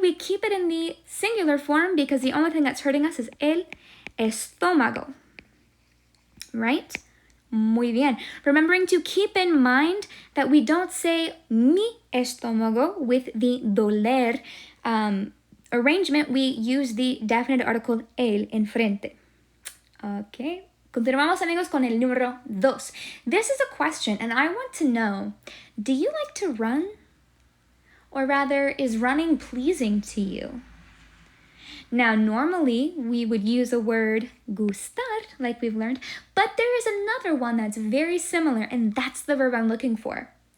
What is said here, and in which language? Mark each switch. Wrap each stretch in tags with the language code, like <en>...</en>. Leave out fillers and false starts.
<en>We keep it in the singular form because the only thing that's hurting us is</en> <es>el estómago,</es> <en>right?</en> <es>Muy bien.</es> <en>Remembering to keep in mind that we don't say</en> <es>mi estómago</es> <en>with the doler arrangement. We use the definite article el en frente. Okay.</en> <es>Continuamos, amigos, con el número 2.</es> <en>This is a question, and I want to know, do you like to run? Or rather, is running pleasing to you? Now, normally, we would use a word gustar, like we've learned, but there is another one that's very similar, and that's the verb I'm looking for.</en>